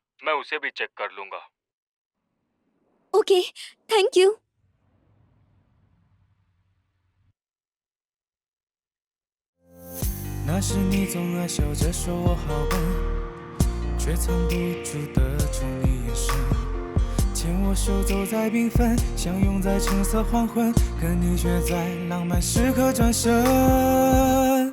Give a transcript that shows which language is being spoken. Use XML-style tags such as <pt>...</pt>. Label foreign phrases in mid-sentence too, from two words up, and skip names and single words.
<hi>मैं उसे भी चेक कर लूंगा।</hi> <en>OK, thank you.</en> <zh>那时你总爱笑着说我好笨，却藏不住的宠你眼神，牵我手走在缤纷，相拥在橙色黄昏，可你却在浪漫时刻转身。</zh>